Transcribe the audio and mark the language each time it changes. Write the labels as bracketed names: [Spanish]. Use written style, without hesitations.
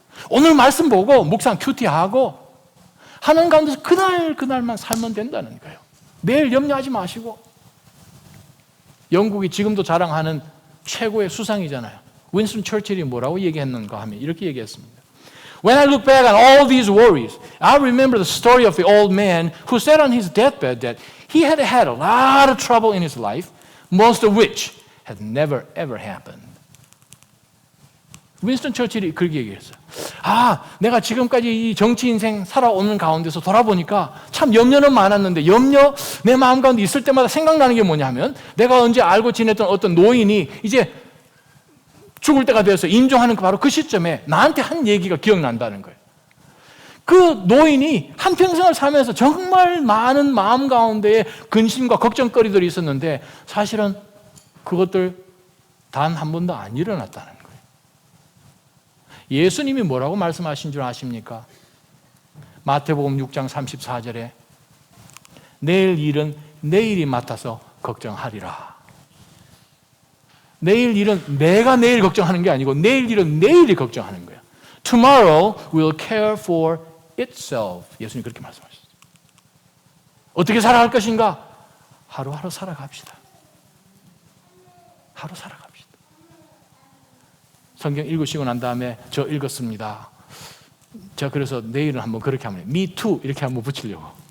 [Korean] 오늘 말씀 보고 묵상 큐티하고 하는 가운데서 그날만 살면 된다는 거예요. 내일 염려하지 마시고. 영국이 지금도 자랑하는 최고의 수상이잖아요. 윈스턴 처칠이 뭐라고 얘기했는가 하면 이렇게 얘기했습니다. [English] When I look back on all these worries, I remember the story of the old man who said on his deathbed that he had had a lot of trouble in his life, most of which had never ever happened. [Korean] 윈스턴 처칠이 그렇게 얘기했어요. 내가 지금까지 이 정치 인생 살아오는 가운데서 돌아보니까 참 염려는 많았는데 내 마음 가운데 있을 때마다 생각나는 게 뭐냐면 내가 언제 알고 지냈던 어떤 노인이 이제 죽을 때가 되어서 임종하는 바로 그 시점에 나한테 한 얘기가 기억난다는 거예요. 그 노인이 한평생을 살면서 정말 많은 마음 가운데에 근심과 걱정거리들이 있었는데 사실은 그것들 단 한 번도 안 일어났다는 거예요. 예수님이 뭐라고 말씀하신 줄 아십니까? 마태복음 6장 34절에 내일 일은 내일이 맡아서 걱정하리라. 내일 일은 내가 내일 걱정하는 게 아니고 내일 일은 내일이 걱정하는 거예요. [English] Tomorrow will care for itself. [Korean] 예수님 그렇게 말씀하셨어요. 어떻게 살아갈 것인가? 하루하루 살아갑시다. 하루 살아갑시다. 성경 읽으시고 난 다음에 저 읽었습니다. 제가 그래서 내일은 한번 그렇게 하면 me too 이렇게 한번 붙이려고.